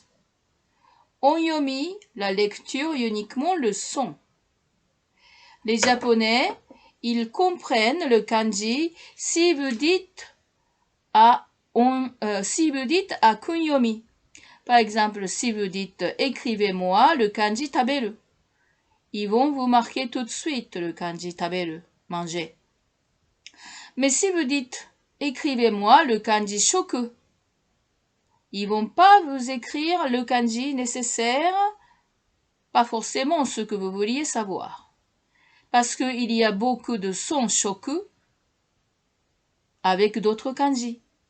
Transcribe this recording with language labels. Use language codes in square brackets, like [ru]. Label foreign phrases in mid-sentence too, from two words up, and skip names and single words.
[fr] Onyomi, la lecture uniquement le son. Les Japonais, ils comprennent le kanji si vous dites à kunyomi. Par exemple, si vous dites écrivez-moi le kanji taberu, ils vont vous marquer tout de suite le kanji taberu, manger. Mais si vous dites écrivez-moi le kanji shoku, ils vont pas vous écrire le kanji nécessaire, pas forcément ce que vous vouliez savoir. Parce qu'il y a beaucoup de sons shoku avec d'autres kanji.